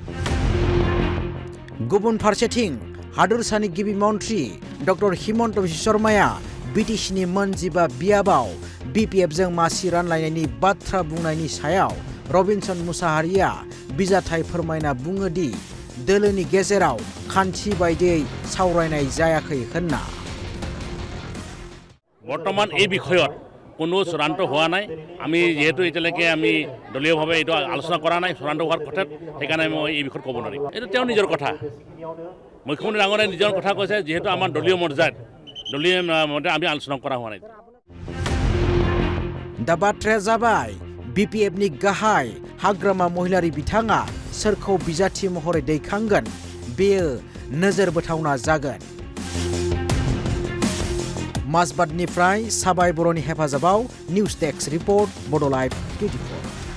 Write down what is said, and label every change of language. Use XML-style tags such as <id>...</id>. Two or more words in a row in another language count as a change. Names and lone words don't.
<brx>गुबुन फारसेथिं हादोरसानि गिबि मन्त्रि डक्टर हिमन्त बिश्व शर्माया BTCनि मोनजिबा बियाबाव BPFजों मासि रानलायनायनि बाथ्रा बुंनायनि सायाव रबिनसन मुसाहारिया बिजाथाय फोरमायना बुङो दि दोलोनि गेजेराव खान्थि बायदियै सावरायनाय जायाखै होनना</brx> <as>বৰ্তমান এই বিষয়ত কোনো চূড়ান্ত হোৱা নাই আমি যেহেতু এতিয়ালৈকে আমি দলীয়ভাৱে এইটো আলোচনা কৰা নাই চূড়ান্ত হোৱাৰ কথাত সেইকাৰণে মই এই বিষয়ত ক'ব নোৱাৰিম এইটো তেওঁ নিজৰ কথা মুখ্যমন্ত্ৰী ডাঙৰীয়াই নিজৰ কথা কৈছে যেহেতু আমাৰ দলীয় মৰ্যাদাত দলীয় মতে আমি আলোচনা কৰা হোৱা নাই</as> <brx>दा बाथ्राया जाबाय BPFनि गाहाय हाग्रामा महिलारि बिथाङा सोरखौ बिजाथि महरै दैखांगोन बेयो नोजोर बोथावना जागोन माजबादनिफ्राय साबाय बर'नि हेफाजाबाव</brx> <en>news desk report</en> <brx>बड' लाइभ 24</brx>